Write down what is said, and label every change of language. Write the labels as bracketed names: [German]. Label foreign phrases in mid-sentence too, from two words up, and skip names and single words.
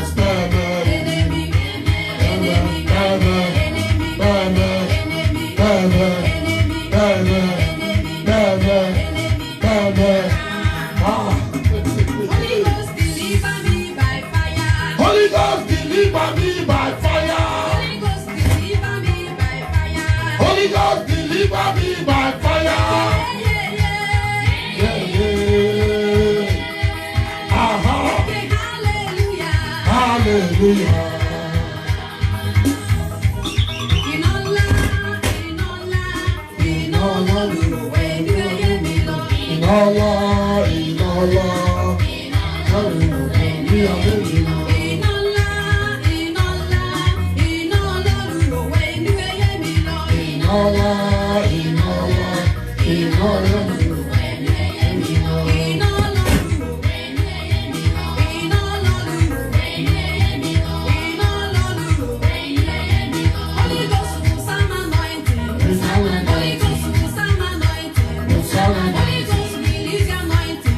[English] Enemy, enemy, enemy, enemy, enemy, enemy, Holy Ghost deliver me by fire. Holy Ghost deliver me by fire. Holy Ghost deliver me by fire. Holy Ghost deliver me by fire. Yeah, yeah, Yeah, yeah. Aha. yeah. Hallelujah. Hallelujah. [Yoruba] Inola, inola, inola, luwe, nuye mi lo. Inola, inola. Hallelujah. Inola, inola, inola, luwe, nuye mi lo. Inola, inola, inola. [English] Holy Ghost will some anointing. Holy Ghost will some anointing. Holy Ghost release your anointing.